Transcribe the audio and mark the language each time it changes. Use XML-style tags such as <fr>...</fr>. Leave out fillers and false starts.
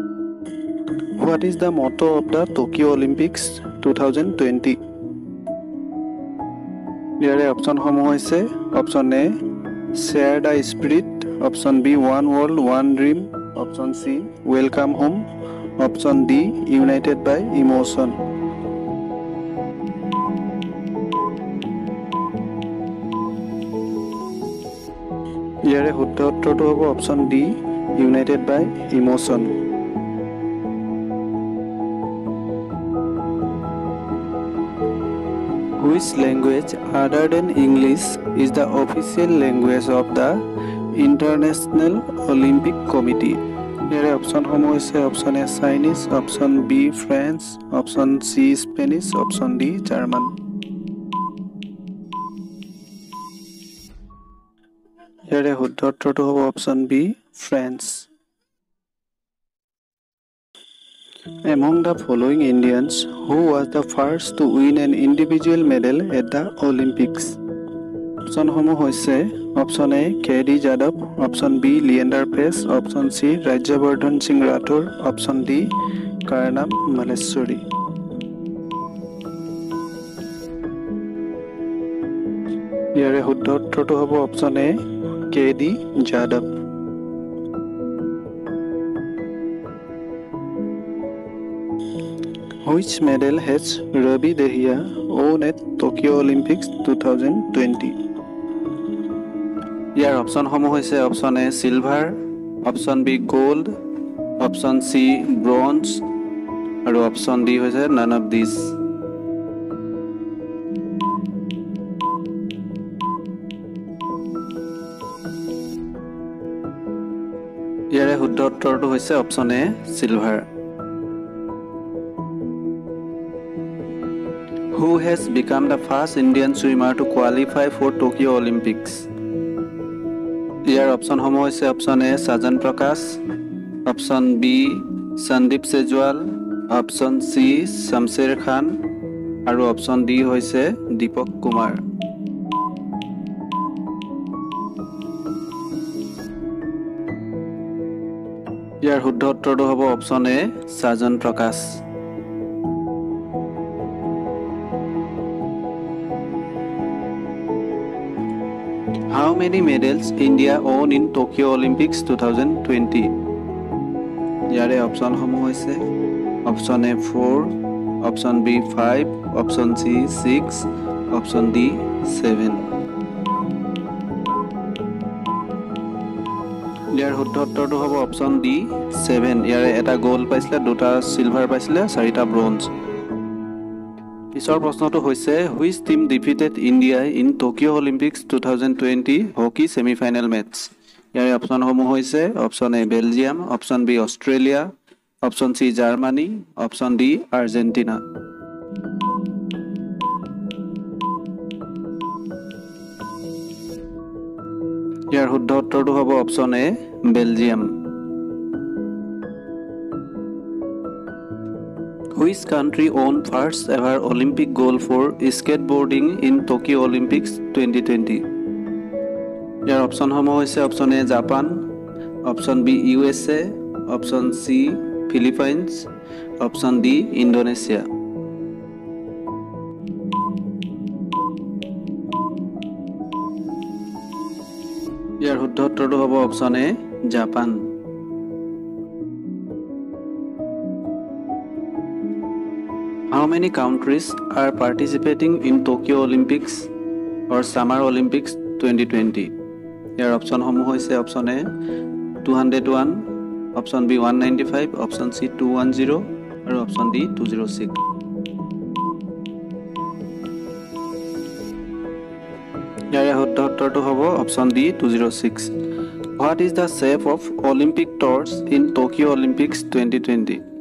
<en>What is the motto of the Tokyo Olympics 2020?</en> <as>ইয়াৰে অপশ্যনসমূহ হৈছে option A share the spirit, option B one world one dream, option C welcome home, option D United by emotion. ইয়াৰে শুদ্ধ উত্তৰটো হ'ব option D United by emotion.</as> <en>Which language other than English is the official language of the International Olympic Committee?</en> <as>ইয়াৰে অপশ্যনসমূহ হৈছে option A Chinese, option B French, option C Spanish, option D German. ইয়াৰে শুদ্ধ উত্তৰটো হ'ব option B French.</as> <en>Among the following Indians, who was the first to win an individual medal at the Olympics?</en> <as>অপশ্যনসমূহ হৈছে option A K D Yadav, option B Leander পেছ, option C Rajyavardhan Singh Rathore, option D কাৰ্ণাম Malleswari. ইয়াৰে শুদ্ধ উত্তৰটো হ'ব option A K D Yadav.</as> <en>Which medal has Ravi Dahia won at Tokyo Olympics 2020?</en> <as>ইয়াৰ অপশ্যনসমূহ হৈছে option A silver, option B gold, option C bronze আৰু option D হৈছে none of this. ইয়াৰে শুদ্ধ উত্তৰটো হৈছে option A silver.</as> <en>Who has become the first Indian swimmer to qualify for Tokyo Olympics?</en> <as>ইয়াৰ অপশ্যনসমূহ হৈছে option A সাজন প্ৰকাশ, option B Sandeep সেজৱাল, option C শমশেৰ খান আৰু option D হৈছে দীপক কুমাৰ। ইয়াৰ শুদ্ধ উত্তৰটো হ'ব অপশ্যন এ সাজন প্ৰকাশ।</as> <en>How many medals India won in Tokyo Olympics 2020?</en> <as>ইয়াৰে অপশ্যনসমূহ হৈছে option A 4, option B 5, option C 6, option D 7। ইয়াৰ শুদ্ধ উত্তৰটো হ'ব অপশ্যন ডি 7। ইয়াৰে এটা গোল্ড পাইছিলে, দুটা চিলভাৰ পাইছিলে, 4টা ব্ৰঞ্জ। পিছৰ প্ৰশ্নটো হৈছে</as> <en>Which team defeated India in Tokyo' Olympics 2020 hockey semifinal match?</en> <as>ইয়াৰে অপশ্যনসমূহ হৈছে option A Belgium, option B Australia, option C Germany, option D Argentina. ইয়াৰ শুদ্ধ উত্তৰটো হ'ব option A Belgium.</as> <en>Which country won first ever Olympic gold for skateboarding in Tokyo Olympics 2020?</en> <as>ইয়াৰ অপশ্যনসমূহ হৈছে option A Japan, option B USA, option C Philippines, option D Indonesia. ইয়াৰ শুদ্ধ উত্তৰটো হ'ব option A Japan.</as> <en>How many countries are participating in Tokyo Olympics or Summer Olympics 2020?</en> <as>ইয়াৰ অপশ্যনসমূহ হৈছে option A 201, option B 195, option C 210 আৰু option D 206। ইয়াৰে শুদ্ধ উত্তৰটো হ'ব option D 206।</as> <en>What is the shape of Olympic torch in Tokyo' Olympics 2020?</en>